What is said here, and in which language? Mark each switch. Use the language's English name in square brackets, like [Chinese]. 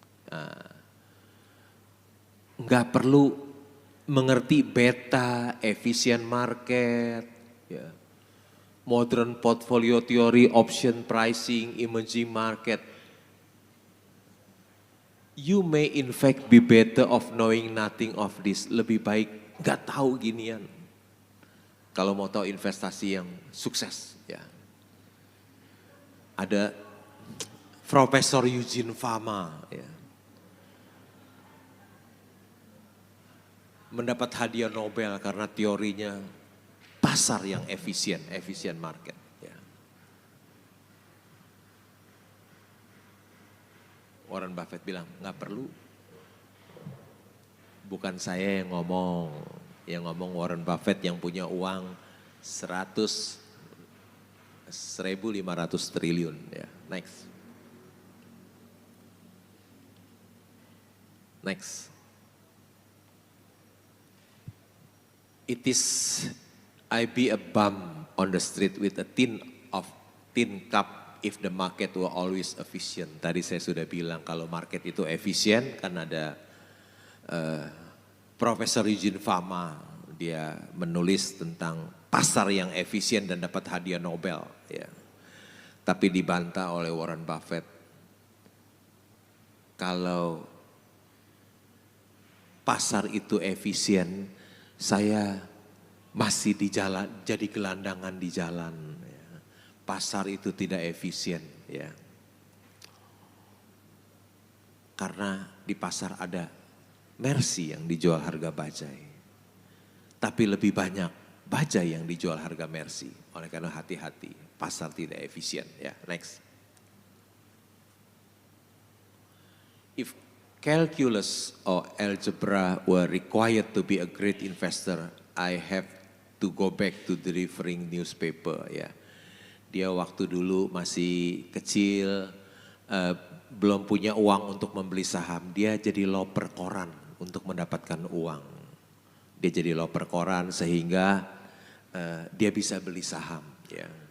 [Indonesian] Nah, nggak perlu mengerti beta, efficient market, ya. [English] Modern portfolio theory, option pricing, emerging market. You may in fact be better of knowing nothing of this. [Indonesian] Lebih baik nggak tahu ginian. Kalau mau tahu investasi yang sukses, ya. Ada Profesor Eugene Fama, ya. Mendapat hadiah Nobel karena teorinya pasar yang efisien market. Ya. Warren Buffett bilang, nggak perlu. Bukan saya yang ngomong Warren Buffett yang punya uang 1.500 triliun. Ya. [English] Next. It is I be a bum on the street with a tin cup if the market were always efficient. [Indonesian] Tadi saya sudah bilang kalau market itu efisien kan ada Profesor Eugene Fama, dia menulis tentang pasar yang efisien dan dapat hadiah Nobel. Ya. Tapi dibantah oleh Warren Buffett. Kalau pasar itu efisien, saya masih di jalan, jadi gelandangan di jalan. Ya. Pasar itu tidak efisien. Ya. Karena di pasar ada Mercy yang dijual harga bajai. Tapi lebih banyak bajai yang dijual harga Mercy. Oleh karena hati-hati, pasar tidak efisien. Ya, next. [English] If calculus or algebra were required to be a great investor, I have to go back to delivering newspaper. [Indonesian] Ya, dia waktu dulu masih kecil, belum punya uang untuk membeli saham. Dia jadi loper koran untuk mendapatkan uang. Dia jadi loper koran sehingga dia bisa beli saham. Ya.